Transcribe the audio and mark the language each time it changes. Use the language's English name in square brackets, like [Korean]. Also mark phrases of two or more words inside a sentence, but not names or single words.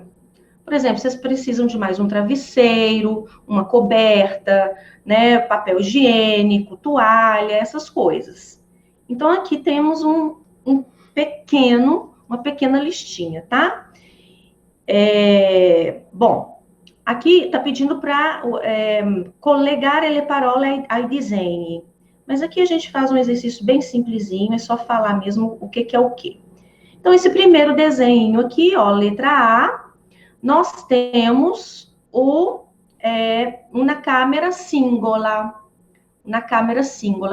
[Portuguese] Por exemplo, vocês precisam de mais um travesseiro, uma coberta, né, papel higiênico, toalha, essas coisas. Então, aqui temos uma pequena listinha, tá? Bom, aqui está pedindo para [Italian] collegare le parole ai disegni. [Portuguese] Mas aqui a gente faz um exercício bem simplesinho, é só falar mesmo o que é o quê. Então, esse primeiro desenho aqui, ó, letra A, nós temos uma [Italian] câmera singola. [Portuguese] Na [Italian] câmera singola.